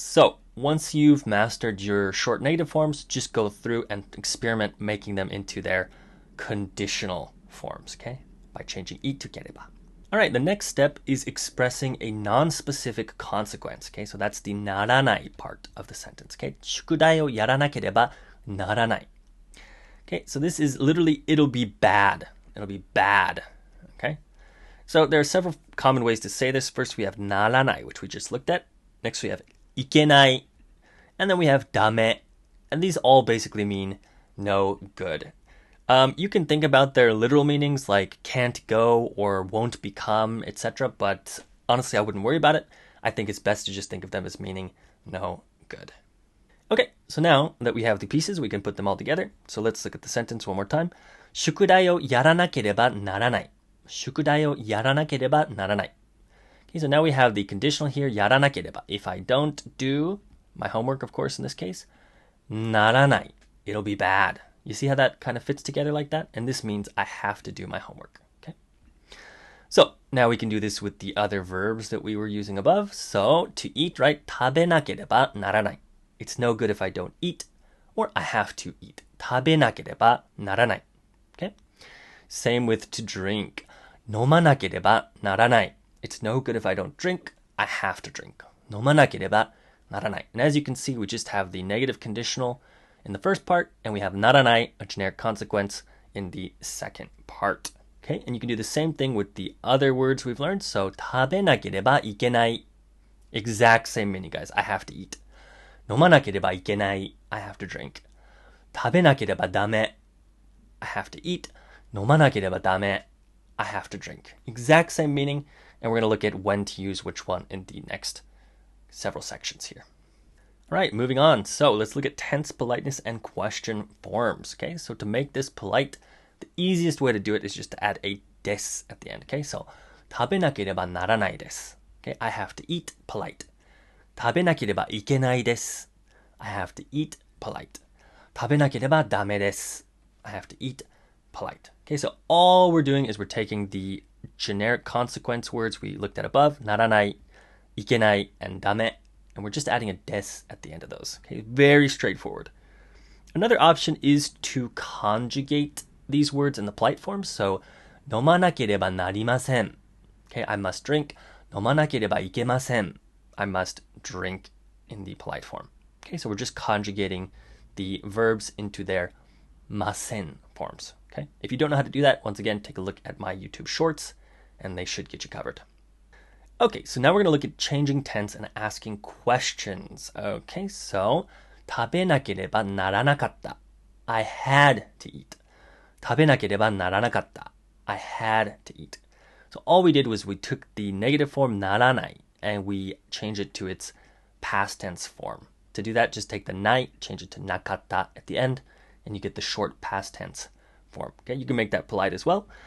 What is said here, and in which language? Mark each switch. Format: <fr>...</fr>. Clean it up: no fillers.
<en>So once you've mastered your short negative forms, just go through and experiment making them into their conditional forms, okay? By changing I to kereba. All right, the next step is expressing a non-specific consequence, okay? So that's the naranai part of the sentence, okay?</en> <ja>宿題をやらなければならない.</ja> <en>Okay, so this is literally, it'll be bad. It'll be bad, okay? So there are several common ways to say this. First, we have naranai, which we just looked at. Next, we have ikenai. And then we have dame. And these all basically mean no good. You can think about their literal meanings like can't go or won't become, etc. But honestly, I wouldn't worry about it. I think it's best to just think of them as meaning no good. Okay, so now that we have the pieces, we can put them all together. So let's look at the sentence one more time.</en> <ja>宿題をやらなければならない.宿題をやらなければならない.</ja> <en>Okay, so now we have the conditional here,</en> <ja>やらなければ.</ja> <en>If I don't do my homework, of course, in this case,</en> <ja>ならない.</ja> <en>It'll be bad. You see how that kind of fits together like that? And this means I have to do my homework. Okay. So now we can do this with the other verbs that we were using above. So to eat, right?</en> <ja>食べなければならない.</ja> <en>It's no good if I don't eat, or I have to eat.</en> <ja>食べなければならない.</ja> <en>Okay. Same with to drink.</en> <ja>飲まなければならない.</ja> <en>It's no good if I don't drink. I have to drink.</en> <ja>飲まなければならない.</ja> <en>And as you can see, we just have the negative conditional in the first part, and we have naranai, a generic consequence, in the second part. Okay, and you can do the same thing with the other words we've learned.</en> <ja>So, 食べなければいけない.</ja> <en>Exact same meaning, guys. I have to eat.</en> <ja>飲まなければいけない.</ja> <en>I have to drink.</en> <ja>食べなければダメ.</ja> <en>I have to eat.</en> <ja>飲まなければダメ.</ja> <en>I have to drink. Exact same meaning, and we're going to look at when to use which one in the next several sections here. All right, moving on. So let's look at tense, politeness, and question forms. Okay, so to make this polite, the easiest way to do it is just to add a des at the end.</en> <ja>Okay, so 食べなければならないです.</ja> <en>Okay, I have to eat, polite.</en> <ja>食べなければいけないです.</ja> <en>I have to eat, polite.</en> <ja>食べなければダメです.</ja> <en>I have to eat, polite. Okay, so all we're doing is we're taking the generic consequence words we looked at above, ならない, いけない, and ダメ. And we're just adding a des at the end of those. Okay, very straightforward. Another option is to conjugate these words in the polite form.</en> <ja>So, 飲まなければなりません.</ja> <en>Okay, I must drink.</en> <ja>飲まなければいけません.</ja> <en>I must drink in the polite form. Okay, so we're just conjugating the verbs into their ません forms. Okay, if you don't know how to do that, once again, take a look at my YouTube shorts, and they should get you covered. Okay, so now we're going to look at changing tense and asking questions.</en> <ja>Okay, so 食べなければならなかった.</ja> <en>I had to eat.</en> <ja>食べなければならなかった.</ja> <en>I had to eat. So all we did was we took the negative form ならない and we changed it to its past tense form. To do that, just take the ない, change it to なかった at the end, and you get the short past tense form. Okay, you can make that polite as well.</en>